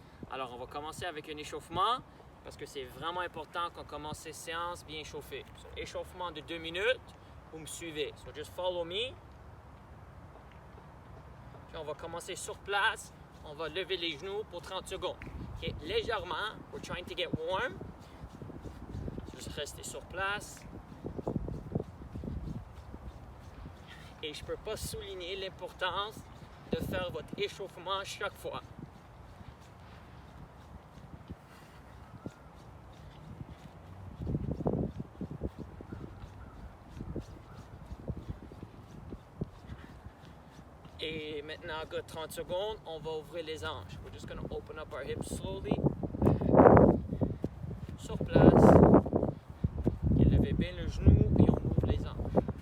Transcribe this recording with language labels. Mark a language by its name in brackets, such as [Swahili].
[French] Alors, on va commencer avec un échauffement parce que c'est vraiment important qu'on commence ces séances bien échauffées. So, échauffement de 2 minutes, vous me suivez. [English] So, just follow me. [French] Puis on va commencer sur place. On va lever les genoux pour 30 secondes. Okay? [English] Légèrement, we're trying to get warm. [French] Juste rester sur place. Et je ne peux pas souligner l'importance de faire votre échauffement chaque fois. Et maintenant, à 30 secondes, on va ouvrir les hanches. [English] We're just going to open up our hips slowly. [French] Sur place. Et levez bien le genou et on ouvre les hanches.